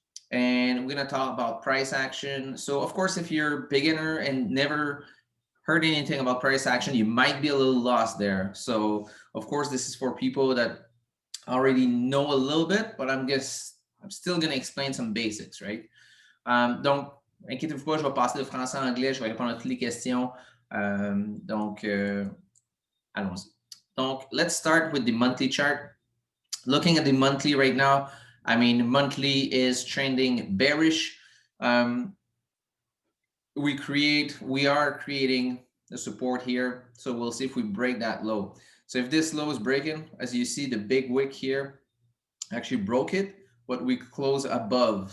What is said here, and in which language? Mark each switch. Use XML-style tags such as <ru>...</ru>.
<en>And we're gonna talk about price action. So of course, if you're a beginner and never heard anything about price action, you might be a little lost there. So of course, this is for people that already know a little bit, but I'm still gonna explain some basics, right?</en> <fr>Donc, inquiétez-vous pas, je vais passer de français à anglais, je vais répondre à toutes les questions. Allons-y.</fr> <en>Donc, let's start with the monthly chart. Looking at the monthly right now, I mean, monthly is trending bearish. We are creating the support here. So we'll see if we break that low. So if this low is breaking, as you see, the big wick here actually broke it, but we close above.</en>